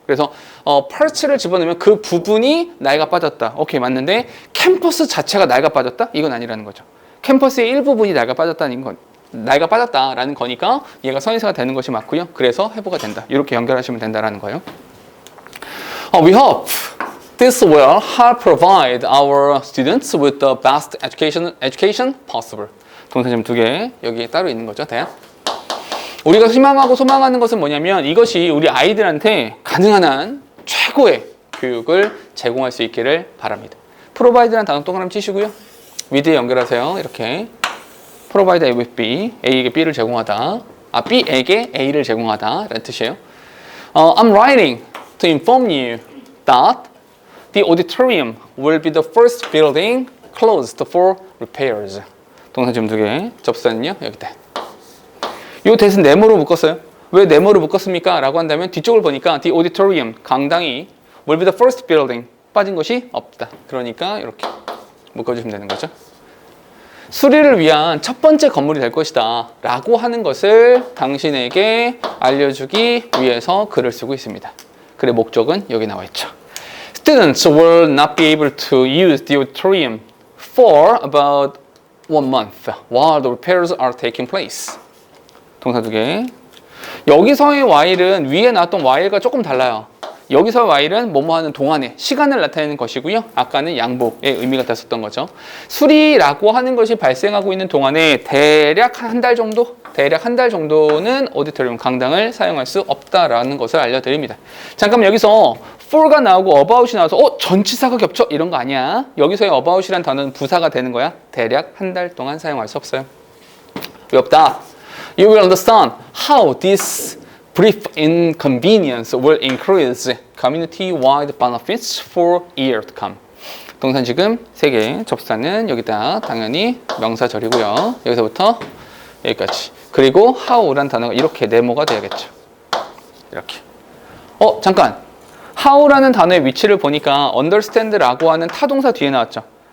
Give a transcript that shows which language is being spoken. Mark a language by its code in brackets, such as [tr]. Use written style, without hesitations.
[ko] 그래서 parts를 집어넣으면 그 부분이 낡아 빠졌다. 오케이, 맞는데 캠퍼스 자체가 낡아 빠졌다? 이건 아니라는 거죠. 캠퍼스의 일부분이 낡아 빠졌다라는 거니까 얘가 선행사가 되는 것이 맞고요. 그래서 have가 된다. 이렇게 연결하시면 된다는 거예요. [en] We hope this will help provide our students with the best education possible. [ko] 동사점 2개 여기 따로 있는 거죠. 대학. 우리가 희망하고 소망하는 것은 뭐냐면 이것이 우리 아이들한테 가능한 한 최고의 교육을 제공할 수 있기를 바랍니다. provide라는 단어 동그라미 치시고요. with에 연결하세요. 이렇게 provide A with B, A에게 B를 제공하다. B에게 A를 제공하다 라는 뜻이에요. [en] I'm writing to inform you that the auditorium will be the first building closed for repairs. [ko] 동사 지금 2개. 접수는요 여기다. 요 that은 네모로 묶었어요. 왜 네모로 묶었습니까? 라고 한다면 뒤쪽을 보니까 the auditorium, 강당이 [en] will be the first building. [ko] 빠진 것이 없다. 그러니까 이렇게 묶어주시면 되는 거죠. 수리를 위한 첫 번째 건물이 될 것이다 라고 하는 것을 당신에게 알려주기 위해서 글을 쓰고 있습니다. 글의 목적은 여기 나와 있죠. [en] Students will not be able to use the auditorium for about 1 month while the repairs are taking place. [ko] 동사 두 개. 여기서의 while은 위에 나왔던 while과 조금 달라요. 여기서 while은 뭐뭐 하는 동안에 시간을 나타내는 것이고요. 아까는 양복의 의미가 됐었던 거죠. 수리라고 하는 것이 발생하고 있는 동안에 대략 한 달 정도는 오디토리움 강당을 사용할 수 없다라는 것을 알려드립니다. 잠깐만 여기서 for가 나오고 about이 나와서 전치사가 겹쳐 이런 거 아니야. 여기서의 about이란 단어는 부사가 되는 거야. 대략 한 달 동안 사용할 수 없어요. 왜 없다? [en] You will understand how this brief inconvenience will increase community-wide benefits for years to come. [ko] 동사 지금 3개, 접사는 여기다 당연히 명사절이고요. 여기서부터 여기까지. 그리고 how란 단어가 이렇게 네모가 돼야겠죠. 이렇게. 잠깐. how라는 단어의 위치를 보니까 understand라고 하는 타동사 뒤에 나왔죠.